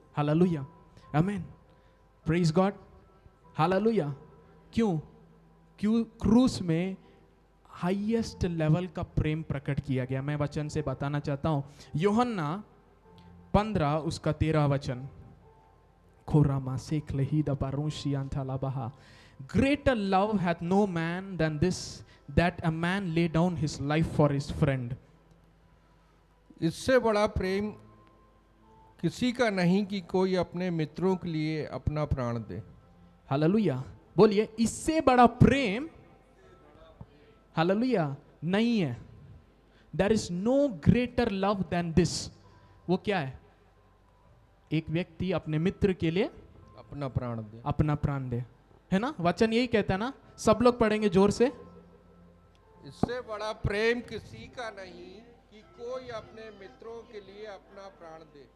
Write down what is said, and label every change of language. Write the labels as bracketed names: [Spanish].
[Hindi] Hallelujah, आमीन, praise God. Hallelujah. क्यों? क्यों? क्रूस में हाईएस्ट लेवल का प्रेम प्रकट किया गया। मैं वचन से बताना चाहता हूं, यूहन्ना 15 उसका 13 वचन। खोरामा सेख लही द पारुशियांथाला बहा, [English] greater love hath no man than this, that a man lay down his life for his friend. [Hindi] इससे बड़ा प्रेम किसी का नहीं कि कोई अपने मित्रों के लिए अपना प्राण दे। हालेलुया। बोलिए, इससे बड़ा प्रेम हालेलुया नहीं है। [English] There is no greater love than this. [Hindi] वो क्या है? एक व्यक्ति अपने मित्र के लिए अपना प्राण दे, अपना प्राण दे, है ना? वचन यही कहता है ना? सब लोग पढ़ेंगे जोर से। इससे बड़ा प्रेम किसी का नहीं कि कोई अपने मित्रों के लिए अपना प्राण दे।